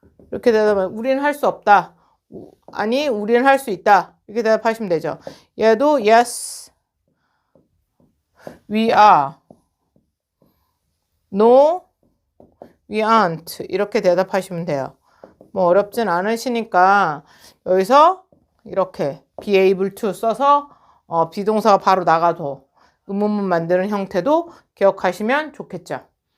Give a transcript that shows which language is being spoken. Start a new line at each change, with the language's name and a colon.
Korean: 이렇게 대답하면 우리는 할 수 없다. 아니, 우리는 할 수 있다. 이렇게 대답하시면 되죠. 얘도
English: yes, we are. No, we aren't.
Korean: 이렇게 대답하시면 돼요. 뭐 어렵진 않으시니까 여기서 이렇게 be able to 써서 비동사가 바로 나가도 의문문 만드는 형태도 기억하시면 좋겠죠.